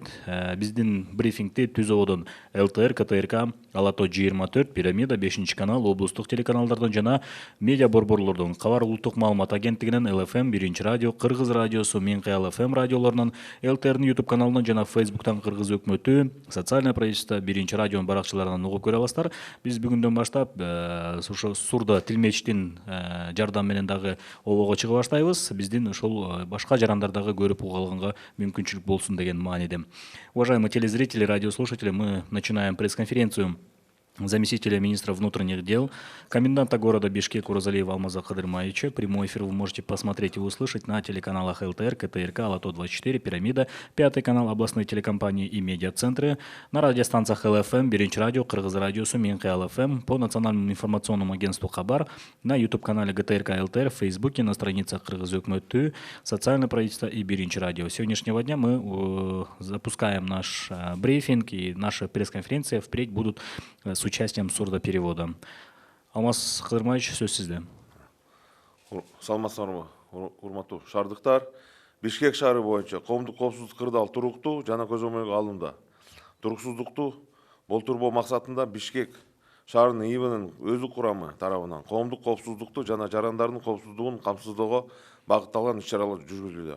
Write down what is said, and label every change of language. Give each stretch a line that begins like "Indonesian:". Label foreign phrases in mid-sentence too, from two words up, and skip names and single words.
Kyrgyz: Биздин брифингти Түз Ободон ЛТР, КТРК, Алато 24, Пирамида, 5-канал, облустук телеканалдардан жана медиа борборлордон, Кабар улуттук маалымат агенттигинен, ЛФМ, 1-радио, Кыргыз радиосу, Мен Кыял ФМ радиолорунан, ЛТРдин YouTube каналынан жана Facebooктан Кыргыз өкмөтү,
Russian: социальное правительство,
Kyrgyz: 1-радионун баракчаларынан угуп көрө аласыздар. Биз бүгүндөн баштап Сурда Тилмечтин жардам менен дагы обого чыга баштайбыз. Биздин ошол башка жарандардагы көрүп угалганга мүмкүнчүлүк болсун деген мааниде.
Russian: Уважаемые телезрители, радиослушатели, мы начинаем пресс-конференцию заместителя министра внутренних дел, коменданта города Бишкек Оразалиева Алмаза Кыдырмаевича. Прямой эфир вы можете посмотреть и услышать на телеканалах ЛТР, КТРК, Алато 24, Пирамида, 5-канал областной телекомпании и медиацентры, на радиостанциях ЛФМ, 1-радио, Кыргыз радиосу, Мен Кыял ФМ, по национальному информационному агентству Хабар, на YouTube-канале ГТРК ЛТР, в Фейсбуке, на страницах Кыргыз өкмөтү, социальное правительство и 1-радио. С сегодняшнего дня мы запускаем наш брифинг, и наши пресс-конференции впредь будут с участием сурдоперевода.
Kyrgyz: Алмаз Кыдырмаевич, сөз сизде. Саламатсыздарбы, урматтуу шаардыктар. Бишкек шаары боюнча коомдук коопсуздук кырдаал туруктуу жана көзөмөлгө алынды. Туруксуздукту болтурбоо максатында Бишкек шаарынын ИИБнин өздүк курамы тарабынан коомдук коопсуздукту жана жарандардын коопсуздугун камсыздоого багытталган иш-чаралар жүргүзүлүүдө.